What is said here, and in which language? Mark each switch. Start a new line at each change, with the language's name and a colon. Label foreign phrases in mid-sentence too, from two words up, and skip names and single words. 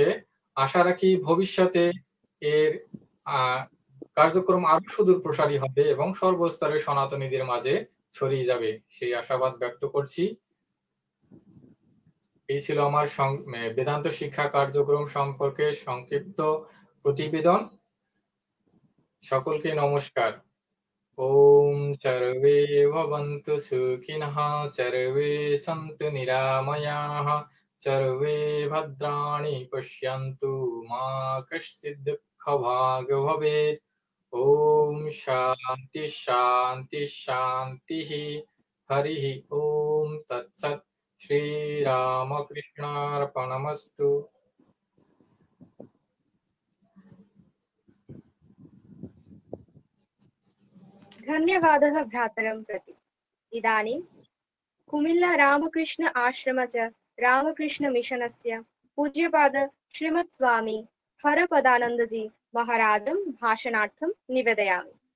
Bangla: আশা রাখি ভবিষ্যতে এর কার্যক্রম আরো সুদূর প্রসারী হবে এবং সর্বস্তরের সনাতনীদের মাঝে ছড়িয়ে যাবে, সেই আশাবাদ ব্যক্ত করছি। এই ছিল আমার বেদান্ত শিক্ষা কার্যক্রম সম্পর্কে সংক্ষিপ্ত প্রতিবেদন। সকলকে নমস্কার।
Sanskrit: ওম সর্বে ভবন্তু সুখিনঃ, সর্বে সন্তু নিরাময়াঃ, সর্বে ভদ্রাণি পশ্যন্তু, মা কশ্চিৎ দুঃখভাগ ভবেৎ। ওম শান্তি শান্তি শান্তিঃ। হরিঃ ওম তৎসৎ। श्रीरामकृष्णार्पणमस्तु। धन्यवादः भ्रातरं प्रति। इदानीं कुमिल्ला रामकृष्ण आश्रम च रामकृष्ण मिशनस्य पूज्यपाद श्रीमत् स्वामी हरपदानन्दजी महाराजं भाषणार्थं निवेदयामि।